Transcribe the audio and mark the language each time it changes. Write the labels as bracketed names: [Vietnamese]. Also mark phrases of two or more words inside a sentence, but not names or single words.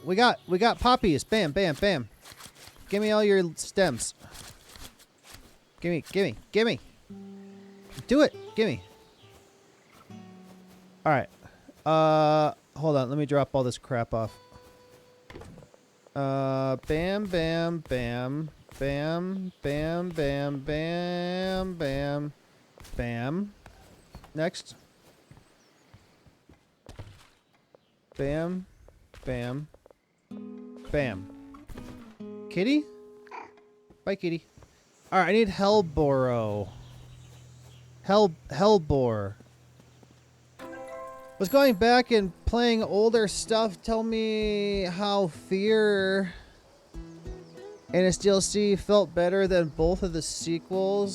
[English] We got poppies. Bam, bam, bam. Give me all your stems. Gimme. Do it. Gimme. All right. Hold on. Let me drop all this crap off. Bam, bam, bam. Bam, bam, bam, bam, bam. Bam. Next. Bam, bam, bam. Kitty? Bye, kitty. All right, I need Hellboro. Hellbore. Was going back and playing older stuff. Tell me how Fear and its DLC felt better than both of the sequels.